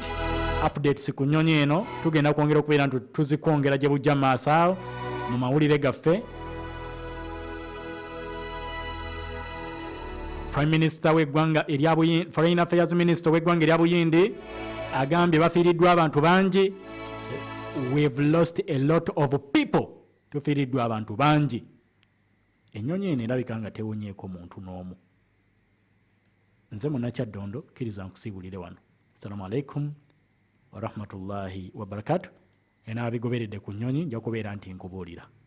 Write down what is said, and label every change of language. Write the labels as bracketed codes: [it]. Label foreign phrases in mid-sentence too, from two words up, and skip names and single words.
[lg] Updates ku nnyonyi eno tugenda kwongera okubeera nti tuzikwongera gye bujja maaso awo mu mawulire gaffe. [en] Prime Minister [lg] w'eggwanga erya Buyindi, [en] Foreign Affairs Minister [lg] w'eggwanga erya Buyindi agambye bafiiriddwa abantu bangi. [en] We've lost a lot of people. [lg] Tufiiriddwa abantu bangi. Ennyonyi eno erabika nga tewonyeeko muntu n'omu. Nze Munakyaddondo kkiriza nkusiibulire wano. [ar] السلام عليكم ورحمة الله وبركاته. [lg] Enaabigoberedde ku nnyonyi nja kubeera nti nkubuulira.